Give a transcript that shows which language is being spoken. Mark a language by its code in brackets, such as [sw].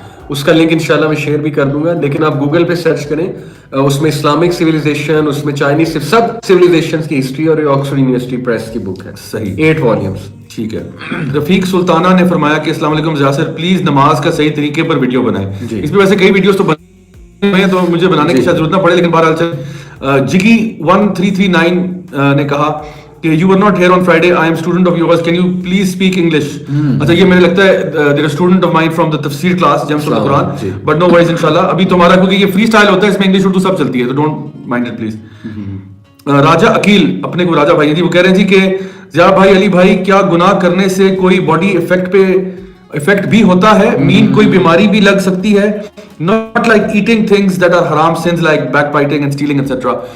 [ur] اس کا لنک انشاءاللہ میں شیئر بھی کر دوں گا, لیکن آپ گوگل پہ سرچ کریں, اس میں اسلامک سویلائزیشن, اس میں چائنیز, سب سویلائزیشنز کی ہسٹری, اور یہ آکسفورڈ یونیورسٹی پریس کی بک ہے. صحیح, 8 والیومز. ٹھیک ہے. رفیق سلطانہ نے فرمایا کہ السلام علیکم یاسر, پلیز نماز کا صحیح طریقے پر ویڈیو بنائیں. اس میں ویسے کئی ویڈیوز تو بنے ہوئے ہیں تو مجھے بنانے کی شاید ضرورت نہ پڑے, لیکن بہرحال چل. [en] Jaggi 1339 [ur] نے کہا کہ [en] you were not here on Friday, I am student of yours, can you please speak English. [ur] اچھا یہ مجھے لگتا ہے [en] they're a student of mine from the tafsir class Gems of the Quran, but no worries انشاءاللہ. [ur] ابھی تمہارا کیونکہ یہ فری اسٹائل ہوتا ہے, اس میں انگلش اردو سب چلتی ہے, تو [en] Don't mind it please. [ur] راجہ عقیل, اپنے کو راجہ بھائی جی, وہ کہہ رہے ہیں جی کہ ضیاء بھائی, علی بھائی, کیا گناہ کرنے سے کوئی باڈی افیکٹ بھی ہوتا ہے, مین کوئی بیماری بھی لگ سکتی ہے, [en] not like eating things that are haram sins like backbiting and stealing [ur] etc.